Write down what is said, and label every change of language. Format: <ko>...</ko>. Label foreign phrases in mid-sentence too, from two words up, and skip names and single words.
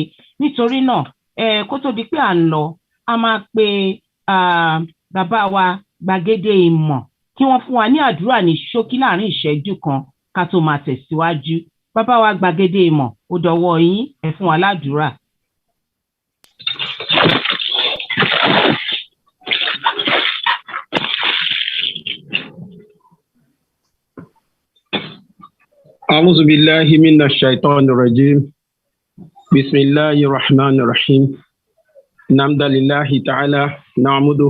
<yo>Nítorí náà kó tó di pé à ń lọ a máa pe bàbá wa Gbàgede Ìmọ̀ kí wọ́n fún wa ní àdúrà ní ṣókí láàrin ìṣẹ́jú kan ká tó máa tẹ̀síwájú. Bàbá wa Gbàgede Ìmọ̀ ó dọwọ́ yín, ẹ fún wa ládùúrà.</yo> <ar>أعوذ بالله من الشيطان الرجيم بسم الله الرحمن الرحيم الحمد لله تعالى نعمده</ar>